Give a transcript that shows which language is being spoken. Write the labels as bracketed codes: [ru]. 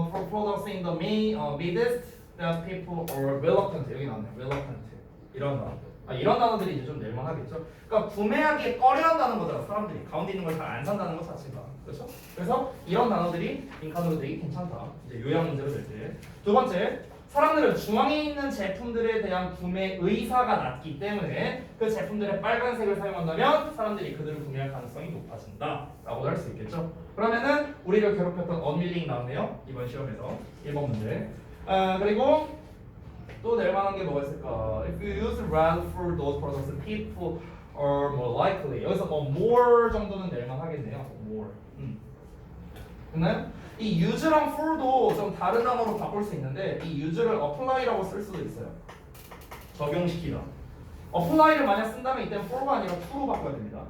[en] products in the midst that people are reluctant. [ko] 여기 나왔네. reluctant. 이런 단어들. 이런 단어들이 이제 좀 낼만하겠죠. 그러니까 구매하기에 꺼려한다는 거잖아. 사람들이 가운데 있는 걸 잘 안 산다는 것 자체가. 그렇죠? 그래서 이런 단어들이 빈칸으로 되기 괜찮다. 이제 요약 문제로 될 때. 두 번째. 사람들은 중앙에 있는 제품들에 대한 구매 의사가 낮기 때문에 그 제품들의 빨간색을 사용한다면 사람들이 그들을 구매할 가능성이 높아진다 라고 할 수 있겠죠. 그러면은 우리를 괴롭혔던 unwilling 나왔네요. 이번 시험에서 1번 문제. 그리고 또 낼 만한 게 뭐가 있을까? [en] If you use red for those products, people are more likely. [ko] 여기서 뭐 more 정도는 낼 만하겠네요. more. 됐나요? 이 use랑 for도 좀 다른 단어로 바꿀 수 있는데 이 use를 apply라고 쓸 수도 있어요. 적용시키다. apply를 만약 쓴다면 이때는 for가 아니라 to로 바꿔야 됩니다.